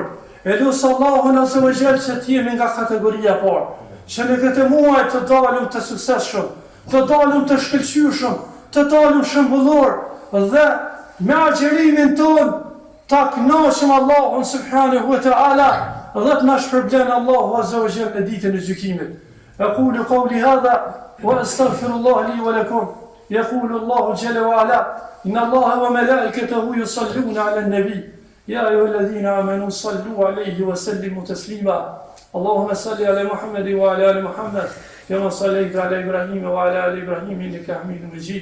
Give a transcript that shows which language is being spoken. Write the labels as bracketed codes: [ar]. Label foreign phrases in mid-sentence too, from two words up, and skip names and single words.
[sq] E lut Allahun [ar] عز وجل [sq] që të jemi nga kategoria e parë, që në këtë muaj të dalim të suksesshëm, të dalim të shkëlqyeshëm, të dalim shembullor, dhe me agjerimin ton ta kënaqim Allahun [ar] سبحانه وتعالى, [sq] dhe të na shpërblen Allahu [ar] عز وجل [sq] në ditën e gjykimit. [ar] أقول قولي هذا وأستغفر الله لي ولكم. يقول الله جل وعلا: إن الله وملائكته يصلون على النبي يا أيها الذين آمنوا صلوا عليه وسلموا تسليما. اللهم صل على محمد وعلى آل محمد كما صليت على إبراهيم وعلى آل إبراهيم إنك حميد مجيد.